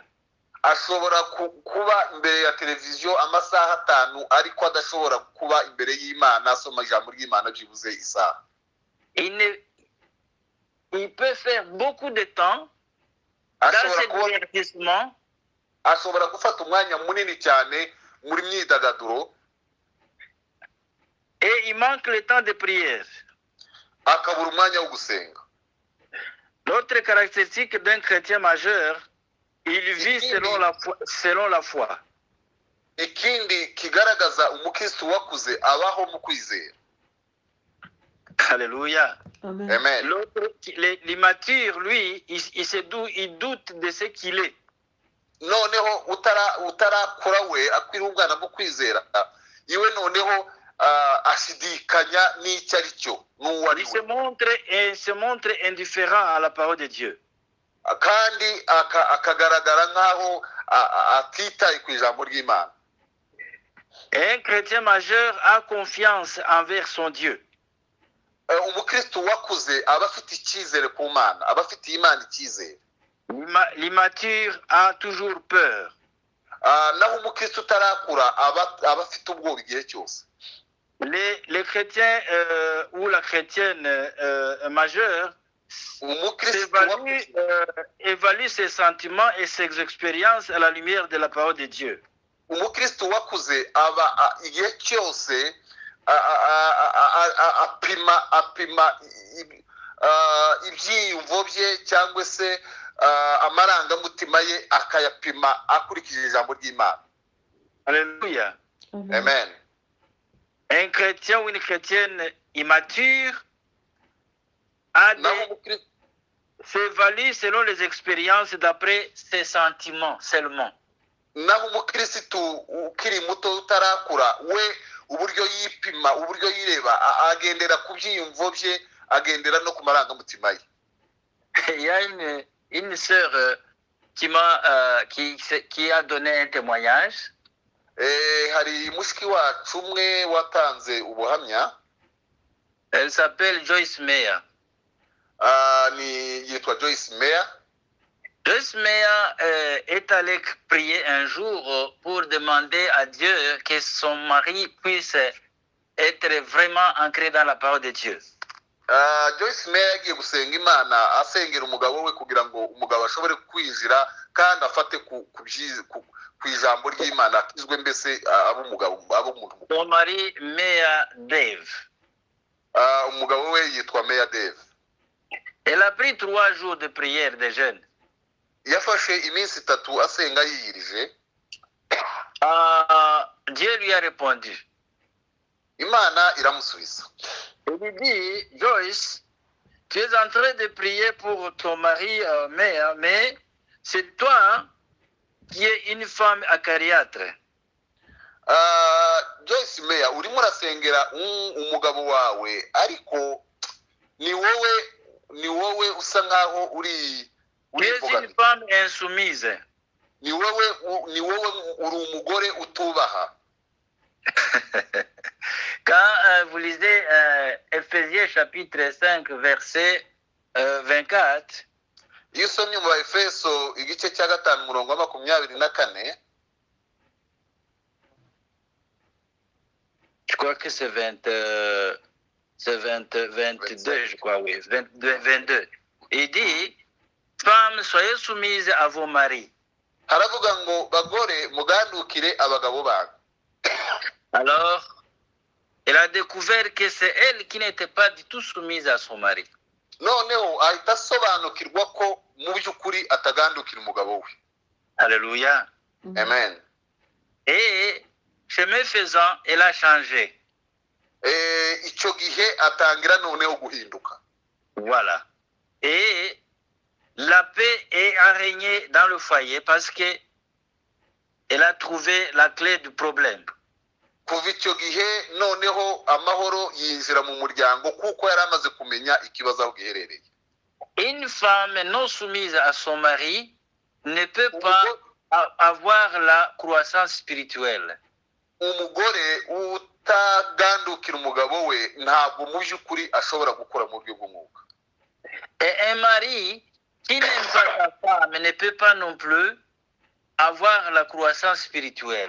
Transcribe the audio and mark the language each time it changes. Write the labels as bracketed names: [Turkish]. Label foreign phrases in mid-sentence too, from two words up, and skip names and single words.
[Kinyarwanda] Ashobora kuba imbere ya televiziyo amasaha 5 ariko adashobora kuba imbere y'Imana asoma ijambo ry'Imana byibuze isaha. [French] Il peut faire beaucoup de temps dans ce divertissement. [Kinyarwanda] Ashobora gufata umwanya munini cyane muri myidagaduro. [French] Et il manque le temps de prière. [Kinyarwanda] Akabura umwanya wo gusenga. [French] L'autre caractéristique d'un chrétien majeur, il vit selon la foi. [Kinyarwanda] Ikindi kigaragaza umukristo wakuze abaho mu kwizera. Alléluia. Amen. Amen. [French] L'autre, l'immature, lui, il doute de ce qu'il est. [Kinyarwanda] Noneho utarakura we akwira umwana mu kwizera iwe noneho ashidikanya n'icyo ari cyo n'uwari [French] Il se montre indifférent à la parole de Dieu. [Kinyarwanda] kandi akagaragara nk'aho atitaye ku ijambo ry'Imana. [French] Un chrétien majeur a confiance envers son Dieu. [Kinyarwanda] Umukristo wakuze aba afite icyizere ku Mana, aba afite Imana icyizere. [French] L'immature a toujours peur. [Kinyarwanda] Naho umukristo utarakura aba afite ubwoba igihe cyose. [French] Les chrétiens ou la chrétienne majeure évalue ses sentiments et ses expériences à la lumière de la parole de Dieu. [Kinyarwanda] Umukristo wakuze aba igihe cyose apima ibyiyumvo bye cyangwa se amarangamutima ye akayapima akurikije ijambo ry'Imana. Alléluia. Amen. [French] Un chrétien ou une chrétienne immature s'évalue selon les expériences d'après ses sentiments seulement. [Kinyarwanda] Naho umukristo ukiri muto utarakura we uburyo yipima uburyo yireba agendera ku byiyumvo bye agendera no ku marangamutima ye. [French] Il y a une sœur qui a donné un témoignage. [Kinyarwanda] Hari mushiki wacu umwe watanze ubuhamya. [French] Elle s'appelle Joyce Meyer. [Kinyarwanda] Yitwa Joyce Meyer. [French] Joyce Meyer est allée prier un jour pour demander à Dieu que son mari puisse être vraiment ancré dans la parole de Dieu. [Kinyarwanda] Joyce Meyer yagiye gusenga Imana asengera umugabo we kugira ngo umugabo ashobore kwinjira kandi afate ku ijambo ry'Imana akizwe mbese ab'umuntu. [French] Son mari Meyer Dave. [Kinyarwanda] Umugabo we yitwa Meyer Dave. [French] Elle a pris 3 jours de prière de jeûne. [Kinyarwanda] Yafashe iminsi 3 asenga yiyirije. [French] Dieu lui a répondu. [Kinyarwanda] Imana iramusubiza. [French] Il lui dit, Joyce, tu es en train de prier pour ton mari Meyer, mais c'est toi qui es une femme acariâtre. [Kinyarwanda] Joyce Meyer, urimo urasengera umugabo wawe ariko ni wowe usa nkaho uri [French] tu es une femme insoumise. [Kinyarwanda] Ni wowe uri umugore utubaha. [French] Quand vous lisez Ephésiens chapitre 5 verset 24, [Kinyarwanda] iyo usomye mu Efeso igice cya 5 murongo wa 24, [French] je crois que c'est 22, je crois, oui, 22. Il dit, femmes, soyez soumises à vos maris. [Kinyarwanda] Haravuga ngo bagore mugandukire abagabo banyu. [French] Alors, elle a découvert que c'est elle qui n'était pas du tout soumise à son mari. [Kinyarwanda] Noneho ahita asobanukirwa ko mu by'ukuri atagandukira umugabo we. Alléluia. Amen. [French] Et chemin faisant, elle a changé. [Kinyarwanda] Icyo gihe atangira noneho guhinduka. [French] Voilà. Et la paix a régné dans le foyer parce que elle a trouvé la clé du problème. [Kinyarwanda] Kuva icyo gihe noneho amahoro yinjira mu muryango kuko yari amaze kumenya ikibazo aho giherereye. [French] Une femme non soumise à son mari ne peut pas avoir la croissance spirituelle. [Kinyarwanda] umugore utagandukira umugabo we ntabwo mu by'ukuri ashobora gukora mu buryo bw'umwuka. [French] Et un mari qui n'aime pas sa femme ne peut pas non plus avoir la croissance spirituelle.